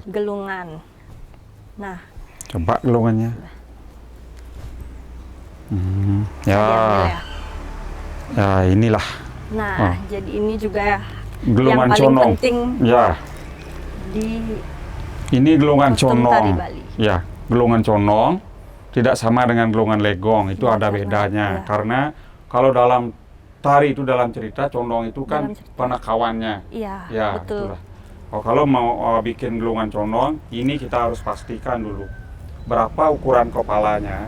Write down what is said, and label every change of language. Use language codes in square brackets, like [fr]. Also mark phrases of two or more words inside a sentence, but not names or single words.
[id] gelungan. Nah, Coba gelungannya. Ya, diambil ya. ya inilah Nah, Oh. jadi ini juga ya gelungan yang paling conong. penting Ya, di ini gelungan kostum tari conong. Bali. Ya, gelungan conong tidak sama dengan gelungan legong. Itu Tidak ada sama, bedanya. ya. Karena kalau dalam tari itu dalam cerita condong itu kan Dalam cerita. penekawannya. Iya, Ya, betul. itulah. Oh, kalau mau bikin gelungan condong, ini kita harus pastikan dulu berapa ukuran kepalanya.